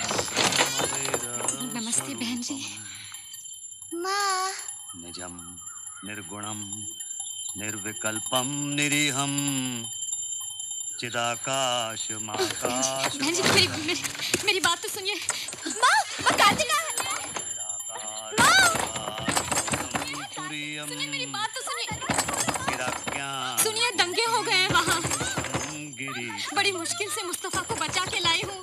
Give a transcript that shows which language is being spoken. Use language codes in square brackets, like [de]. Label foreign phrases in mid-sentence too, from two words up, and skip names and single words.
[hi] नमस्ते बहन जी। माँ। [sa] निजम निर्गुणम निर्विकल्पम निरीहम चिदाकाश माकाश। [hi] बहन जी मेरी बात तो सुनिए। माँ कार्तिका है। माँ सुनिए मेरी बात तो सुनिए। सुनिए दंगे हो गए हैं वहाँ। बड़ी मुश्किल से मुस्तफा को बचा के लाई हूँ।